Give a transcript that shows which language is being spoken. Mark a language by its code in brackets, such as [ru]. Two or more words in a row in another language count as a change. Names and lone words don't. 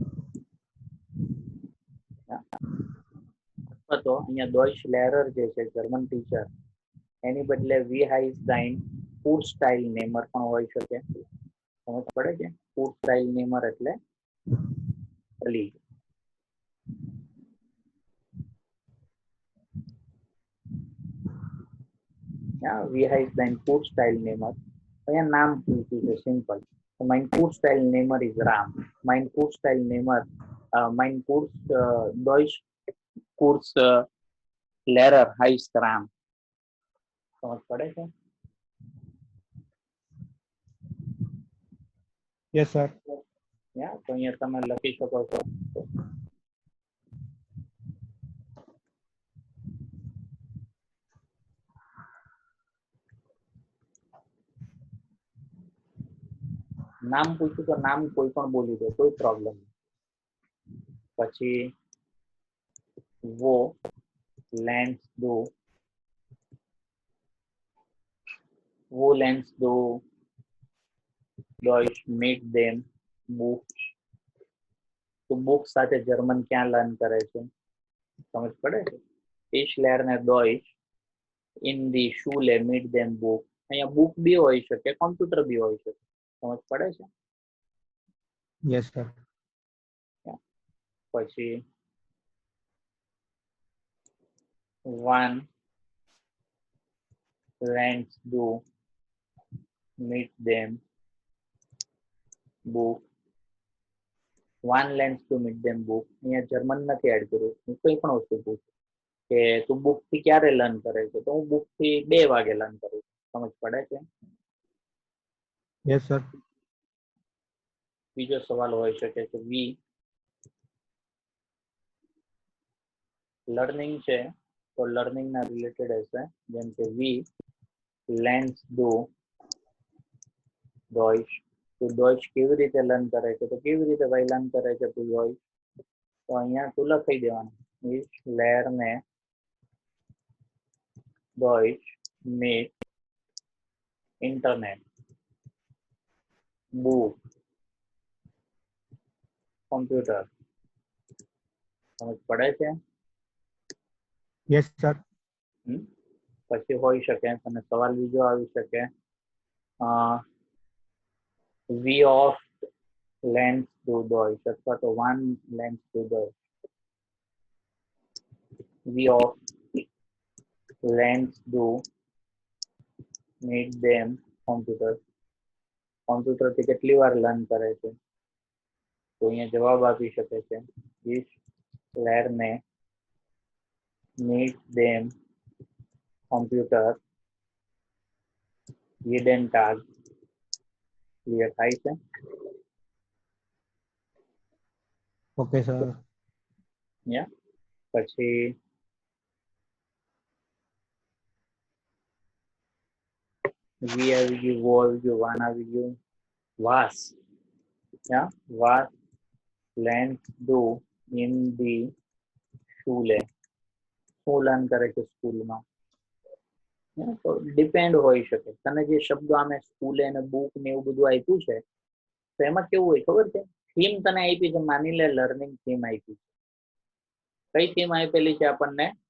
[gu] અથવા તો અહીંયા [de] Deutsch Lehrer [gu] જે છે [en] German teacher, [gu] એની બદલે [de] wie heißt dein Kurzteilnehmer [gu] પણ હોઈ શકે. સમજ પડે છે? Kurzteilnehmer એટલે અલી. [de] wie heißt dein Kurzteilnehmer? [gu] અહીંયા નામ પૂછ્યું છે સિમ્પલ. [de] mein Kurzteilnehmer is Ram. mein Kurzteilnehmer, mein Deutsch Kurs Lehrer heißt Ram. [gu] સમજ પડે છે? [en] Yes, sir. [gu] તો અહીંયા તમે લખી શકો છો નામ પૂછ્યું તો નામ કોઈ પણ બોલી દો, કોઈ પ્રોબ્લેમ નહીં. [de] પછી wo lernst du, wo lernst du Deutsch mit dem Buch. [gu] તો બુક સાથે જર્મન ક્યાં લર્ન કરે છે? સમજ પડે છે? [de] ich lerne Deutsch in die Schule mit dem Buch. [gu] અહીંયા બુક બી હોઈ શકે, કોમ્પ્યુટર બી હોઈ શકે. સમજ પડે છે? [en] Yes, sir. [de] પછી wann lernst du mit dem Buch. wann lernst du mit dem Buch. [gu] અહીંયા જર્મન નથી એડ કર્યું. હું કોઈ પણ વસ્તુ પૂછું કે તું બુક થી ક્યારે લર્ન કરે છે, તો હું બુક થી 2 વાગે લર્ન કરું છું. સમજ પડે છે? [en] Yes, sir. [gu] બીજો સવાલ હોઈ શકે છે વી લર્નિંગ છે તો લર્નિંગ ના રિલેટેડ હશે, જેમ કે [de] wie lernst du Deutsch. [gu] તું Deutsch કેવી રીતે લર્ન કરે છે, તો કેવી રીતે ભાઈ લર્ન કરે છે તું Deutsch. તો અહીંયા તું લખી દેવાનું [de] ich lerne Deutsch mit Internet, Buch, Computer. [gu] સમજ પડે છે? [en] Yes, sir. [gu] પછી હોઈ શકે અને સવાલ બીજો આવી શકે [de] wie oft lernst du Deutsch, [gu] અથવા તો [de] wann lernst du Deutsch. wie oft lernst du mit dem Computer. [gu] કોમ્પ્યુટર થી કેટલી વાર લર્ન કરે છે? તો અહીંયા જવાબ આપી શકે છે [de] ich lerne mit dem Computer jeden Tag. [gu] ક્લિયર થાય છે? [en] Okay, sir. [gu] પછી વી આવી ગયું, વો આવી ગયું, વાન આવી ગયું, [de] was. was lernst du in die Schule. [gu] શું લર્ન કરે છે સ્કૂલમાં? તો ડિપેન્ડ હોઈ શકે. તને જે શબ્દો આમે સ્કૂલે અને બુક ને એવું બધું આપ્યું છે, તો એમાં કેવું હોય ખબર છે? થીમ તને આપી છે, માની લે [en] learning theme [gu] આપી છે. કઈ થીમ આપેલી છે આપણને?